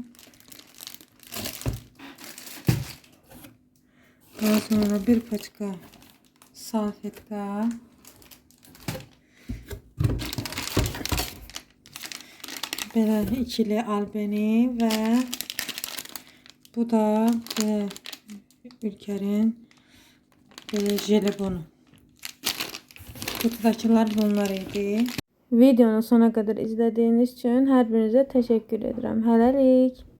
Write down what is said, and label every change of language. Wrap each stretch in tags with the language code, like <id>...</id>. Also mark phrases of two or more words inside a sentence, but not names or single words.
<az>Daha sonra bir paçka salfetka. Belə ikili albeni və bu da belə Ülker'in böyle jelibonu.</az> <tr>Kutudakiler bunlar idi. Videonu sona kadar izlediğiniz için her birinize teşekkür ederim.</tr> <az>Hələlik.</az>